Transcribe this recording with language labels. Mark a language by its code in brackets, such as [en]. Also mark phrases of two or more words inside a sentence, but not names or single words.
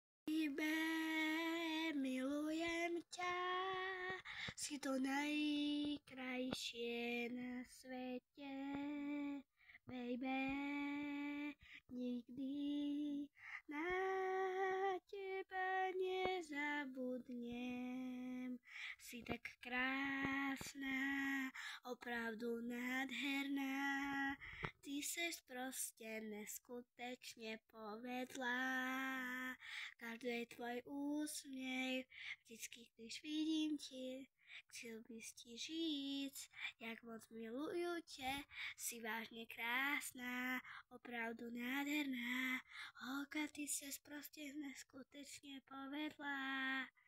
[sk] Baby, milujem ťa, si to najkrajšie na svete. Baby, nikdy na teba nezabudnem. Si tak krásna, [cs] opravdu nádherná, ty seš proste neskutečne povedla. [sk] Každý tvoj úsmev, [cs] vždycky když vidím tě, chcel bys ti říct, jak moc miluju tě, si vážně krásná, opravdu nádherná, holka, ty ses prostě neskutečně povedla.